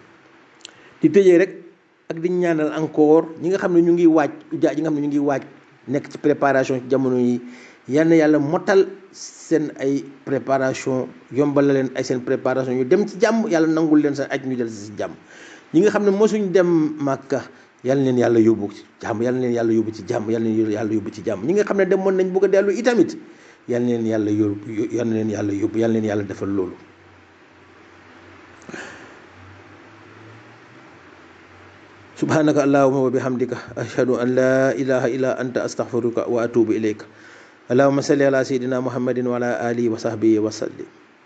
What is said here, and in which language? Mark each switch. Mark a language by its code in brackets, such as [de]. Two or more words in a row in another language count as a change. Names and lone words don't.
[wo] di tëjee rek ak di ñaanal encore ñi nga xam ne ñu ngi waaj nekk ci préparation ci jamono yi, yal na yàlla motal seen ay préparation, yombal la leen ay seen préparation, ñu dem ci jàmm, yàlla nangul leen seen aj ñu del si jàmm. ñi nga xam ne mosuñ dem Makka yal na leen yàlla yóbbu ci jàmm, yal na leen yàlla yóbbu ci jàmm. ñi nga xam ne demoon nañ bëgg a dellu itamit yal na leen yàlla yóbbu, yal na leen yàlla defal loolu. [ar] سبحانك اللهم وبحمدك أشهد أن لا إله إلا أنت أستغفرك وأتوب إليك. اللهم صل على سيدنا محمد وعلى آله وصحبه وسلم.